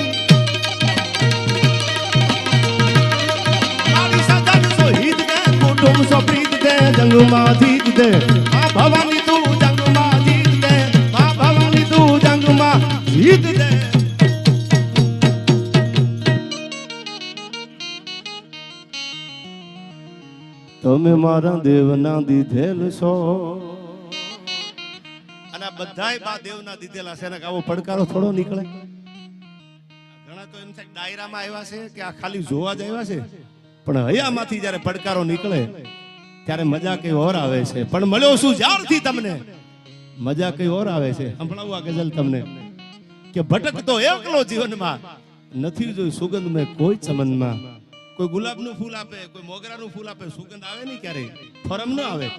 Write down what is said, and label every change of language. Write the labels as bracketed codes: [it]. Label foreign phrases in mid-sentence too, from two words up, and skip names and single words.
[gu] મારી સજન સો હિત દે કુટુંબ સો પ્રીત દે જંગ મા જીત દે માં ભવાની તૂ જંગ મા જીત દે માં ભવાની તૂ જંગ મા જીત દે તમે મારા દેવના દીધેલ છો અને બધાય બા દેવના દીધેલા છે ને આવો પડકારો થોડો નીકળે ઘણા તો એમ થાય ડાયરામાં આવ્યા છે કે આ ખાલી જોવા જ આવ્યા છે પણ હયામાંથી જ્યારે પડકારો નીકળે ત્યારે મજા કઈ ઓર આવે છે પણ મળ્યો શું જ્યારથી તમને મજા કઈ ઓર આવે છે સંભળાવું આ ગઝલ તમને કે ભટકતો એકલો જીવનમાં નથી જોઈ સુગંધ મેં કોઈ ચમનમાં કોઈ ગુલાબનું ફૂલ આપે કોઈ મોગરાનું ફૂલ આપે સુગંધ આવે નહીં ક્યારે ફરમ ન આવે